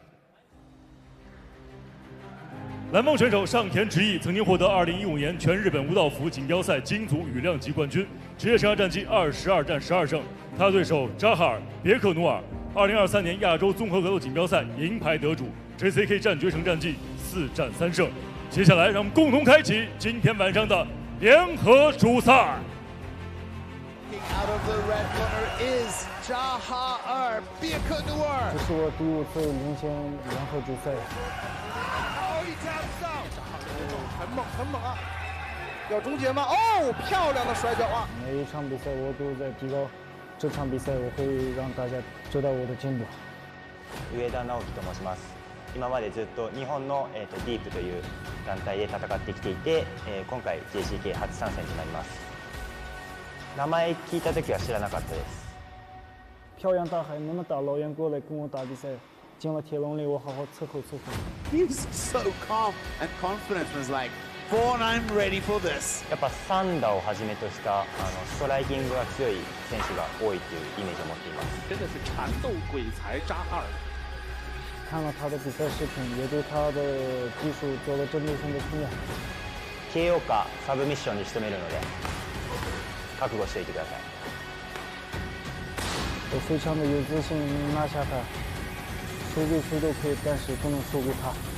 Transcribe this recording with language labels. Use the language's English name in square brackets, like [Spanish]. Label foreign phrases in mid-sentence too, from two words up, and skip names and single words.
[Chinese] 蓝方选手上田直义曾经获得2015年全日本武道服锦标赛金组羽量级冠军，职业生涯战绩22战12胜。他的对手扎哈尔·别克努尔，2023年亚洲综合格斗锦标赛银牌得主 ，JCK 战决胜战绩4战3胜。接下来，让我们共同开启今天晚上的联合主赛。 [English] Out of the red corner is Zhahaer Biekenuer. [Chinese] 这是我第5次领先联合主赛。很猛很猛啊！要终结吗？哦，漂亮的摔跤啊！每一场比赛我都在提高，这场比赛我会让大家知道我的进步。 [Japanese] 上田直樹と申します。今までずっと日本のディープという団体で戦ってきていて、今回 JCK 初参戦となります。名前聞いた時は知らなかったです。 [Chinese] 漂洋大海那么大老远过来跟我打比赛，进了铁笼里我好好伺候伺候。 [English] He was so calm and confident. Was like, "Born, I'm ready for this." [Japanese] やっぱ3打をはじめとしたストライキングが強い選手が多いというイメージを持っています。 [Chinese] 真的是缠斗鬼才扎哈尔。看了他的比赛视频，也对他的技术做了针对性的训练。 [Japanese] KO かサブミッションに仕留めるので。覚悟しておいてください。 [Chinese] 我非常的有自信能拿下他，输给谁都可以，但是不能输给他。